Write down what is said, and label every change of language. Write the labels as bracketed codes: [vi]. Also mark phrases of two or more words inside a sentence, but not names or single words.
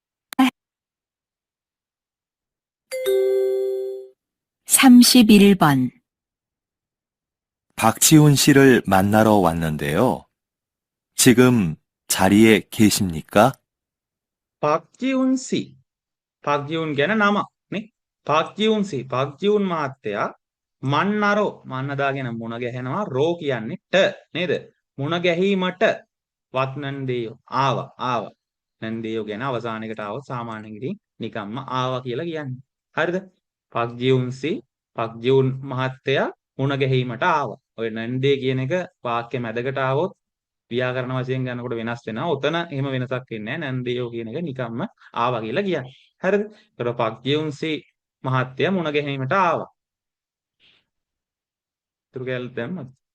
[ko] 31번. 박지훈 씨를 만나러 왔는데요. 지금 자리에 계십니까? [si] 박지훈 씨. 박지훈 ගැන නම නේ. [ko] 박지훈 씨. [si] 박지훈 මහත්තයා මන්නරෝ මන්න දාගෙන මුණ ගැහෙනවා රෝ කියන්නේ ට නේද? මුණ ගැහිමට වත් නන්දේයෝ ආවා. නන්දේයෝ ගැන අවසානයකට ආවොත් සාමාන්‍යයෙන් ඉතින් නිකම්ම ආවා කියලා කියන්නේ. හරිද? 박지훈 씨. 박지훈 මහත්තයා මුණ ගැහිමට ආවා. ඔය නන්දේ කියන එක වාක්‍ය මැදකට ආවොත් ව්‍යාකරණ වශයෙන් ගන්නකොට වෙනස් වෙනවා. ඔතන එහෙම වෙනසක් වෙන්නේ නැහැ. නන්දේයෝ කියන එක නිකම්ම ආවා කියලා කියන්නේ. හරිද? ඒතකොට පග්ගියුන්සි මහත්තයා මුණ ගැහිීමට ආවා. ඉතුරු කැලේ දැම්මද?